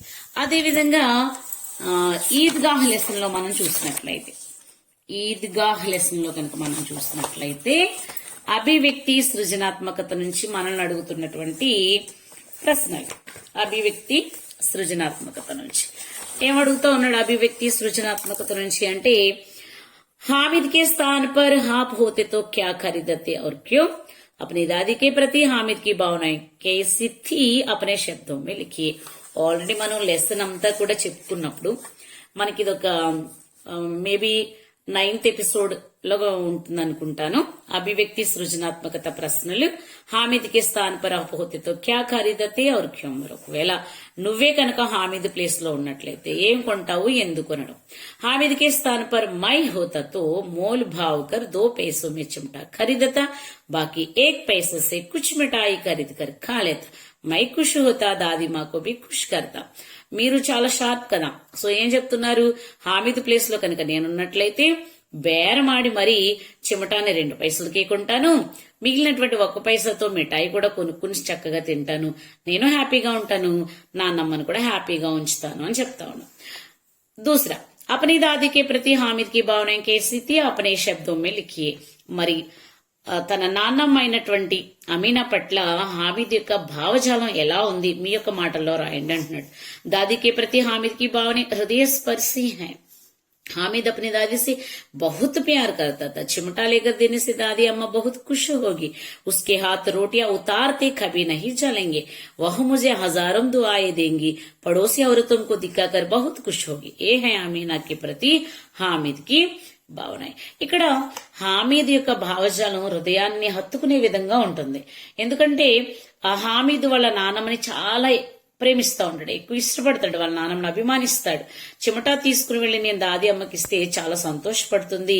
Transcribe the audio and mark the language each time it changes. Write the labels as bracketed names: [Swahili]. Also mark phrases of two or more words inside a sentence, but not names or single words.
[Telugu] అదేవిధంగా ఈద్గాహ్ లెసన్ లో మనం చూసినట్లయితే, కనుక మనం చూసినట్లయితే అభివ్యక్తి సృజనాత్మకత నుంచి మనల్ని అడుగుతున్నటువంటి ప్రశ్నలు. అభివ్యక్తి సృజనాత్మకత నుంచి. ఏమడుగుతా ఉన్నాడు అభివ్యక్తి సృజనాత్మకత నుంచి అంటే, [Hindi] हामिद के स्थान पर आप होते तो क्या खरीदते और क्यों? अपनी दादी के प्रति हामिद की भावनाएं कैसी थी अपने శబ్దం में लिखिए. [Telugu] ఆల్రెడీ మనం లెసన్ అంతా కూడా చెప్పుకున్నప్పుడు మనకి ఇదొక మేబీ 9th ఎపిసోడ్ లో ఉంటుంది అనుకుంటాను. అభివ్యక్తి సృజనాత్మకత ప్రశ్నలు. [Hindi] हामिद के स्थान पर आप होते तो क्या खरीदते और क्यों. [Telugu] మరి ఒకవేళ నువ్వే కనుక హామిద్ ప్లేస్ లో ఉన్నట్లయితే ఏం కొంటావు, ఎందుకు కొనడం? [Hindi] हामिद के स्थान पर मैं होता तो मोल भाव कर 2 पैसों में चिमटा खरीदता, बाकी 1 पैसे से कुछ मिठाई खरीद कर खा लेता. मैं खुश होता, दादी माँ को भी खुश करता. [Telugu] మీరు చాలా షార్ప్ కదా. సో ఏం చెప్తున్నారు, హామిద్ ప్లేస్ లో కనుక నేనున్నట్లయితే బేరమాడి మరీ చిమటాన్ని 2 పైసలకే కొంటాను, మిగిలినటువంటి 1 పైసతో మిఠాయి కూడా కొనుక్కుని చక్కగా తింటాను, నేను హ్యాపీగా ఉంటాను, నాన్నమ్మను కూడా హ్యాపీగా ఉంచుతాను అని చెప్తా ఉన్నాను. [Hindi] दूसरा, अपनी दादी के प्रति हामिद की भावनाएं कैसी थी अपने शब्दों में लिखिए. [Telugu] మరి తన నాన్నమ్మ అయినటువంటి అమీనా పట్ల హామిద్ యొక్క భావజాలం ఎలా ఉంది మీ యొక్క మాటల్లో రాయండి అంటున్నాడు. [Hindi] दादी के प्रति हामिद की भावना हृदय स्पर्शी है. हामिद अपनी दादी से बहुत प्यार करता था. चिमटा लेकर देने से दादी अम्मा बहुत खुश होगी. उसके हाथ रोटियां उतारते कभी नहीं चलेंगे. वह मुझे हजारों दुआएं देंगी. पड़ोसी औरतों को दिखाकर बहुत खुश होगी. ये है अमीना के प्रति हामिद की భావన. [Telugu] ఇక్కడ హామీద్ యొక్క భావజాలం హృదయాన్ని హత్తుకునే విధంగా ఉంటుంది. ఎందుకంటే ఆ హామీద్ వాళ్ళ నాన్నమ్మని చాలా ప్రేమిస్తా ఉంటాడు, ఎక్కువ ఇష్టపడతాడు, వాళ్ళ నాన్నమ్మని అభిమానిస్తాడు. చిమటా తీసుకుని వెళ్లి నేను దాది అమ్మకి ఇస్తే చాలా సంతోషపడుతుంది.